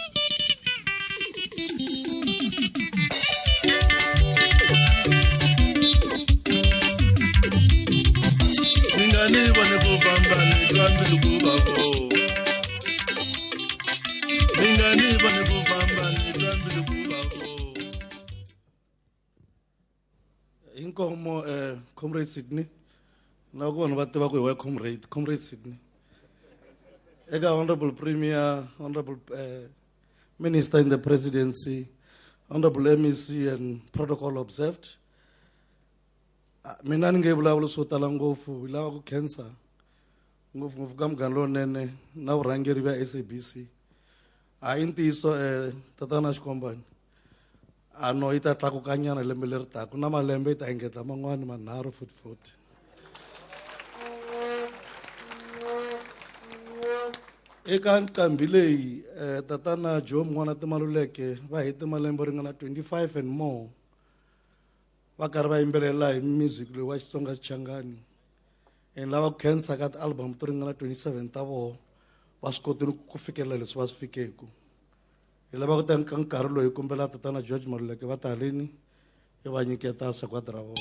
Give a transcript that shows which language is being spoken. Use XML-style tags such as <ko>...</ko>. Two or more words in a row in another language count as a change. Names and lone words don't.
<ts>Ningani bane kubamba nitwambi lukubako Ningani bane kubamba nitwambi lukubako Inkomo Comrade Sydney na ku vanhu va tiva ku hi wa Comrade Sydney eka</ts> <en>Honorable Premier, Honorable Minister in the Presidency, Honorable MEC and protocol observed.</en> <ts>Mina ni nge vulavula swo tala ngopfu hi lava ku khensa ngopfungopfu ka Munghana Lonene na vurhangeri va SABC. A hi ntiyiso tatana Xikombani ano yi ta tlakukanyana lembe leri taka na malembe yi ta engeta man'wani manharhu futhi. Eka nqambi leyi tatana Joe Mngwana Maluleke va hete malembe ringana 25</ts> <en>and more</en> <ts>va karhi va yimbelela hi music loyi wa Xitsonga Xichangani and lava ku khensa ka ti-album to ringana 27 ta vona va swi kotile ku fikelela leswi va swi fikeku hi lava ku teka nkarhi loyi hi kombela tatana George Maluleke va talini hi va nyiketa sagwadi ra vona.</ts>